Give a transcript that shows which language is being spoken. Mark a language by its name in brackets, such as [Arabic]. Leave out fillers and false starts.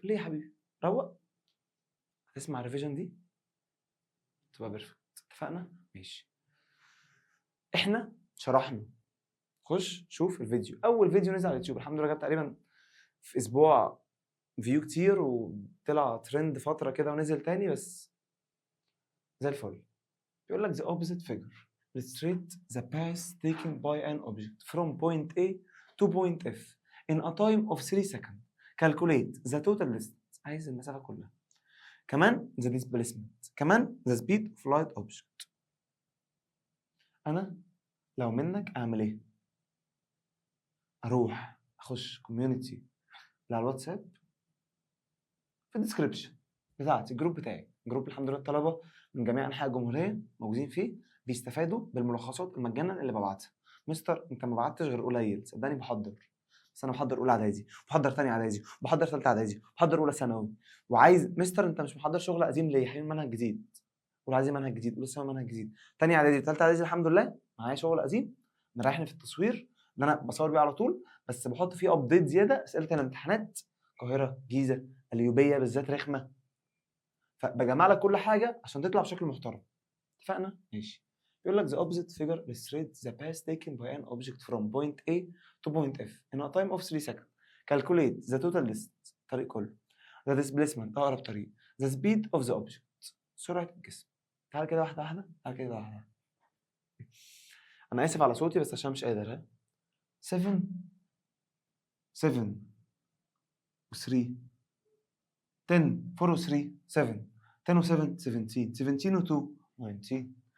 [Arabic] ليه يا حبيبي؟ روق، هتسمع الريفيجن دي تبقى بيرفكت. اتفقنا؟ ماشي. احنا شرحنا. خش شوف الفيديو. اول فيديو نزل على اليوتيوب الحمد لله جاب تقريبا في اسبوع فيو كتير، وطلع ترند فتره كده ونزل تاني، بس زي الفل. بيقول لك [English] the opposite figure illustrate the path taken by an object from point A to point F in a time of 3 seconds. Calculate the total distance. [Arabic] عايز المسافه كلها. كمان [English] the displacement. كمان the speed of light object. [Arabic] انا لو منك اعمل ايه؟ اروح اخش كوميونتي على الواتساب في الديسكربشن بتاعتي، الجروب بتاعي، جروب الحمد لله الطلبه من جميع انحاء الجمهوريه موجودين فيه، بيستفادوا بالملخصات المجانا اللي ببعتها. مستر انت ما بعتش غير قليل، صدقني بحضر، بس انا بحضر اولى اعدادي، بحضر ثانيه اعدادي، بحضر ثالثه اعدادي، بحضر اولى ثانوي، وعايز مستر انت مش محضر شغل قديم ليه يا حبيبي؟ منهج جديد، اولى اعدادي منهج جديد، اولى ثانوي منهج جديد، ثانيه اعدادي ثالثه اعدادي الحمد لله معايا شغل قديم مريحني في التصوير اللي انا بصور بيه على طول، بس بحط فيه ابديت زياده. اسئله الامتحانات القاهره، جيزه، القليوبيه بالذات رخمه، فبجمع لك كل حاجه عشان تطلع بشكل محترم. اتفقنا؟ ماشي. بيقول لك [English] the opposite figure illustrates the path taken by an object from point A to point F in a time of 3 seconds. Calculate the total distance. [Arabic] الطريق كله. [English] The displacement [Arabic] أقرب طريق. [English] The speed of the object. [Arabic] سرعة الجسم. تعال كده واحدة واحدة. تعال كده واحدة واحدة. أنا آسف على صوتي بس عشان مش قادر. ها 7 و 3 10 4 و 3 7 10 و 7 17 17 و 2 19.